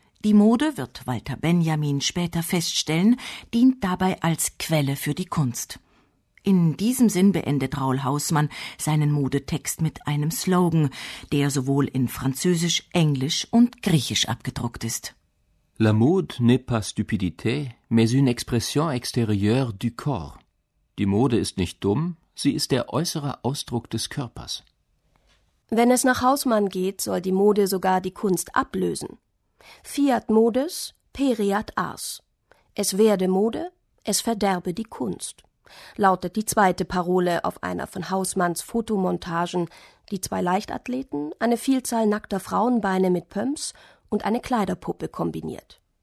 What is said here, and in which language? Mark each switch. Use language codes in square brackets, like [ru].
[de] Die Mode, wird Walter Benjamin später feststellen, dient dabei als Quelle für die Kunst. In diesem Sinn beendet Raoul Hausmann seinen Modetext mit einem Slogan, der sowohl in Französisch, Englisch und Griechisch abgedruckt ist. [fr] La mode n'est pas stupidité, mais une expression extérieure du corps. [de] Die Mode ist nicht dumm, sie ist der äußere Ausdruck des Körpers. Wenn es nach Hausmann geht, soll die Mode sogar die Kunst ablösen. [la] Fiat modes, periat ars. [de] Es werde Mode, es verderbe die Kunst, lautet die zweite Parole auf einer von Hausmanns Fotomontagen, die zwei Leichtathleten, eine Vielzahl nackter Frauenbeine mit Pumps und eine Kleiderpuppe kombiniert.